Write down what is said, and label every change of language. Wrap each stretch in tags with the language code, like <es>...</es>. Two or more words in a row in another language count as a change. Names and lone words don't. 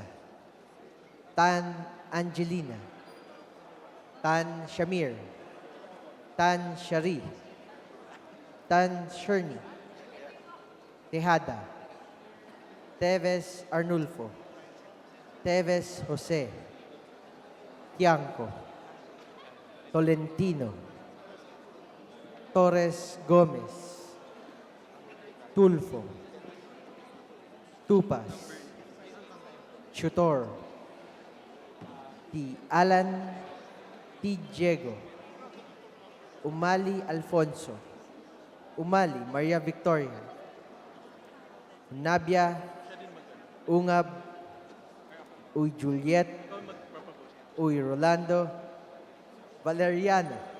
<tl>Tan Angelina, Tan Shamir, Tan Shari, Tan Sherni, Tejada, Teves Arnulfo, Teves Jose, Tiangco, Tolentino, Torres Gomez, Tulfo, Tupas, Chutor, T. Alan T. Diego, Umali Alfonso, Umali Maria Victoria, Nabia Ungab, Uy Juliet, Uy Rolando, Valeriano,</tl>